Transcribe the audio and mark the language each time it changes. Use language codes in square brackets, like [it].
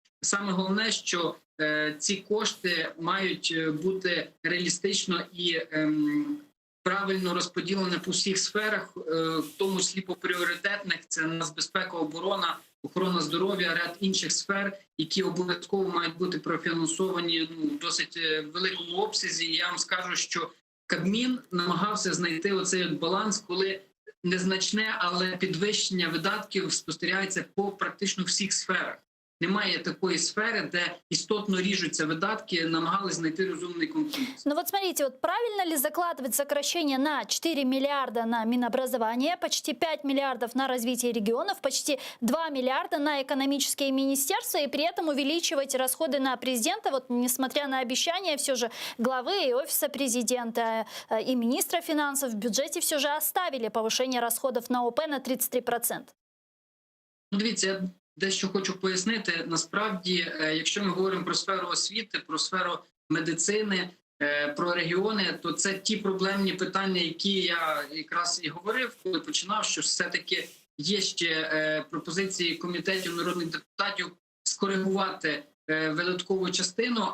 [uk] Саме головне, що ці кошти мають бути реалістично і правильно розподілені по всіх сферах, в тому числі по пріоритетних, це нацбезпека, оборона, охорона здоров'я, ряд інших сфер, які обов'язково мають бути профінансовані в досить великому обсязі. І я вам скажу, що Кабмін намагався знайти оцей баланс, коли незначне, але підвищення видатків спостерігається по практично всіх сферах. Немає такої сфери, де істотно ріжуться видатки, намагались знайти розумний компроміс. [ru] Ну вот смотрите, вот правильно ли закладывать сокращение на 4 миллиарда на Минобразование, почти 5 миллиардов на развитие регионов, почти 2 миллиарда на экономические министерства и при этом увеличивать расходы на президента, вот несмотря на обещания все же главы и офиса президента и министра финансов, в бюджете все же оставили повышение расходов на ОП на 33%. [uk] Ну, дивіться, дещо хочу пояснити. Насправді, якщо ми говоримо про сферу освіти, про сферу медицини, про регіони, то це ті проблемні питання, які я якраз і говорив, коли починав, що все-таки є ще пропозиції комітетів народних депутатів скоригувати видаткову частину.